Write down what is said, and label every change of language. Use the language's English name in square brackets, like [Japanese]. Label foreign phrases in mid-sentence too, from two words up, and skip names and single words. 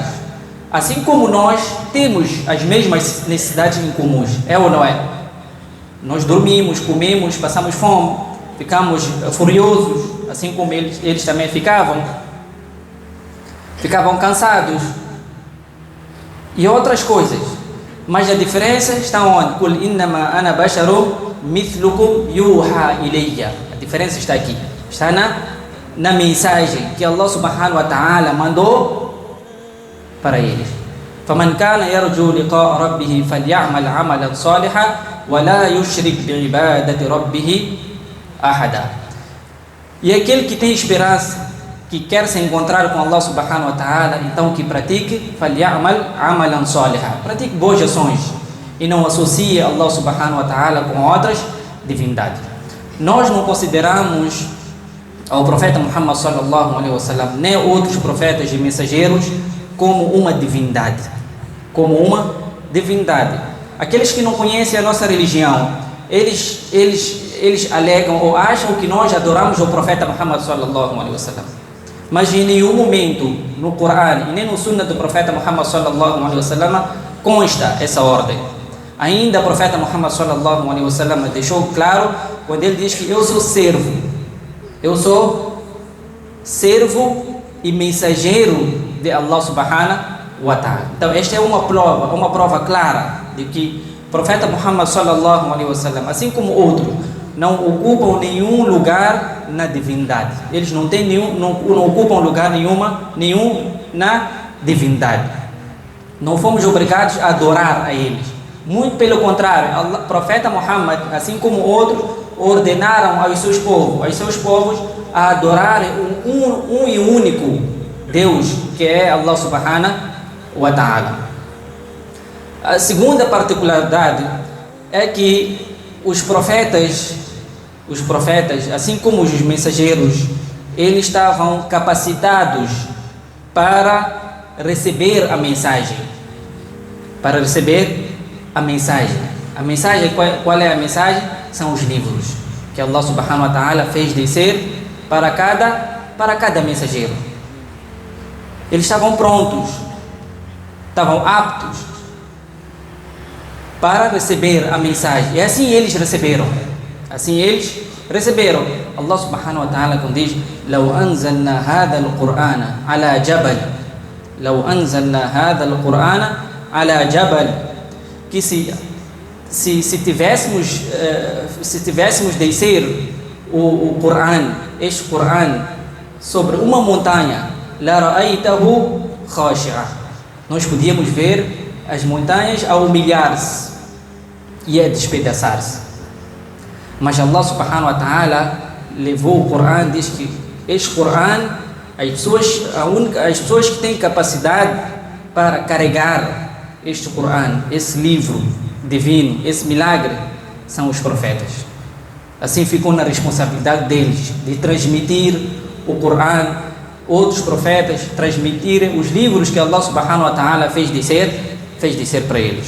[Portuguese] Assim como nós temos as mesmas necessidades em comuns, é ou não é? Nós dormimos, comemos, passamos fome, ficamos furiosos, assim como eles também ficavam cansados e outras coisas. Mas a diferença está onde? [Arabic] قل إنما أنا بشر مثلكم يوحى إلي. [Portuguese] A diferença está aqui, está na mensagem que [Arabic] الله سبحانه وتعالى [Portuguese] mandou para eles. [Arabic] فَمَنْ كَانَ يَرْجُو لِقَاءَ رَبِّهِ فَلْيَعْمَلْ عَمَلًا صَالِحًا وَلَا يُشْرِكْ بِعِبَادَةِ رَبِّهِ أَحَدًا. [Portuguese] E aquele que tem esperança, que quer se encontrar com [Arabic] الله سبحانه وتعالى, [Portuguese] então que pratique [Arabic] فَلْيَعْمَلْ عَمَلًا صَالِحًا, [Portuguese] pratique boas ações e não associe [Arabic] الله سبحانه وتعالى [Portuguese] com outras divindades. Nós não consideramos ao profeta Muhammad [Arabic] صلى الله عليه وسلم [Portuguese] nem outros profetas e mensageiros como uma divindade. Aqueles que não conhecem a nossa religião, eles alegam ou acham que nós adoramos o profeta Muhammad [Arabic] صلى الله عليه وسلم. [Portuguese] Mas em nenhum momento no Corão e nem no Sunnah do profeta Muhammad [Arabic] صلى الله عليه وسلم [Portuguese] consta essa ordem. Ainda o profeta Muhammad [Arabic] صلى الله عليه وسلم [Portuguese] deixou claro quando ele diz que eu sou servo e mensageiro de [Arabic] الله سبحانه وتعالى. [Portuguese] Então esta é uma prova clara de que o profeta Muhammad [Arabic] صلى الله عليه وسلم, [Portuguese] assim como outros, não ocupam nenhum lugar na divindade. Eles não ocupam lugar nenhum na divindade. Não fomos obrigados a adorar a eles. Muito pelo contrário, o profeta Muhammad, assim como outros, ordenaram aos seus povos a adorarem um e único Deus, que é [Arabic] الله سبحانه وتعالى. [Portuguese] A segunda particularidade é que os profetas, assim como os mensageiros, eles estavam capacitados para receber a mensagem. A mensagem, qual é a mensagem? São os livros que [Arabic] الله سبحانه وتعالى [Portuguese] fez descer para cada mensageiro. Eles estavam prontos, estavam aptos para receber a mensagem. E assim eles receberam. [Arabic] الله سبحانه وتعالى [Portuguese] quando diz: [Arabic] "لو أنزلنا هذا القرآن على jabal", [Portuguese] que se tivéssemos descer o Qur'an, este Qur'an, sobre uma montanha, [Arabic] لرأيته خاشعا, [Portuguese] nós podíamos ver as montanhas a humilhar-se e a despedaçar-se. Mas [Arabic] الله سبحانه وتعالى [Portuguese] levou o Coran, diz que este Coran, as pessoas que têm capacidade para carregar este Coran, esse livro divino, esse milagre, são os profetas. Assim ficou na responsabilidade deles de transmitir o Coran, outros profetas transmitirem os livros que [Arabic] الله سبحانه وتعالى [Portuguese] fez descer para eles.